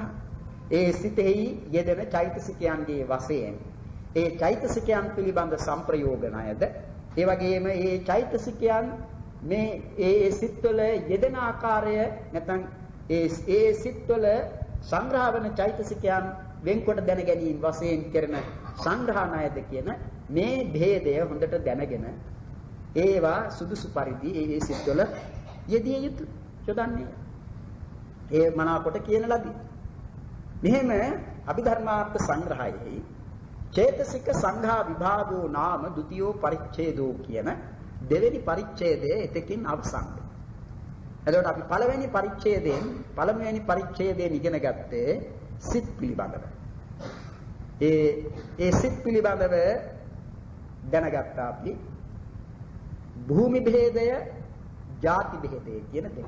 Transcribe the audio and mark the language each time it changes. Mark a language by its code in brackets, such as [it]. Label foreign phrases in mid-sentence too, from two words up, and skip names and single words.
[si] ඒ සිතෙහි යෙදෙන චෛතසිකයන්ගේ වශයෙන් ඒ චෛතසිකයන් පිළිබඳ සංප්‍රයෝගණයද ඒ වගේම ඒ චෛතසිකයන් මේ ඒ සිත්වල යෙදෙන ආකාරය නැත්නම් ඒ සිත්වල සංග්‍රහ වන චෛතසිකයන් වෙන්කොට දැන ගැනීම වශයෙන් කරන සංග්‍රහණයද කියන මේ භේදය හොඳට දැනගෙන ඒවා සුදුසු පරිදි ඒ සිත්වල යෙදිය යුතු යොදන්නේ. ඒ මනාකොට කියන ලදී. මෙහෙම අභිධර්මාර්ථ සංග්‍රහයේ [pi] චේතසික සංඝා විභාගෝ නාම ဒ ුතියෝ පරිච්ඡේදෝ [si] කියන දෙවෙනි පරිච්ඡේදයේ එතකින් අවසන් වෙනවා. එතකොට අපි පළවෙනි පරිච්ඡේදයෙන් ඉගෙන ගත්තේ සිත් පිළිබඳව. ඒ සිත් පිළිබඳව දැනගත්තා අපි භූමි භේදය, ಜಾති භේදය කියන දෙක.